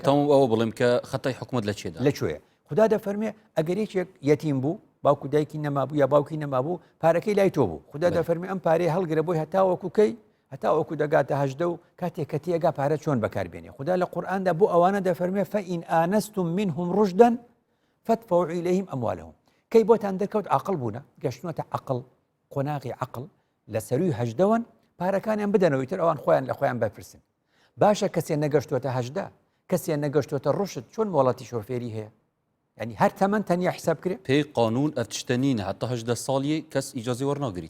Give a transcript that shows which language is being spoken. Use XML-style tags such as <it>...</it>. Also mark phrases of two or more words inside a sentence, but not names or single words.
<ckb>بەتەواو ئەوە بڵێم کە خەتای حکوومەت لەکوێدا لەکوێیە خدا دەفەرمێ ئەگەر یەکێک یەتیم بوو باوکو دایکی نەمابوو یا باوکی نەمابوو پارەکەی لای تۆ بوو خدا دەفەرمێ ئەم پارەی هەڵگرە بۆی هەتاوەکوکەی هەتاوەکو دەگاتە هەژدە و کاتێک کە تێگا پارە چۆن بەکاربێنێ خدا لە قورئاندا بۆ ئەوانە دەفەرمێ</ckb> <ar>فەئین ئانەستم منهم ڕشدەن فادفعوا إليهم أموالهم</ar> <ckb>كي بوتان دەرکەوت عقل بوونە گەشتنەوەتە عقل قۆناغی عقل لە سەروی هەژدەوەن پارەکانیان بدەنەوەی تر ئەوان خۆیان لە خۆیان بەرپرسن باشە کەسێ نەگەشتوەتە هەژدە کەسێ نەگەشتوەتە ڕشت چۆن مۆڵەتی شۆفێری هەیە ینی هەر تەمەن تەنیا حساب کرێ پێی قانون ئەرچتەنینە حتا هەژدە ساڵی کەس ئیجازی وەرناگریت</ckb>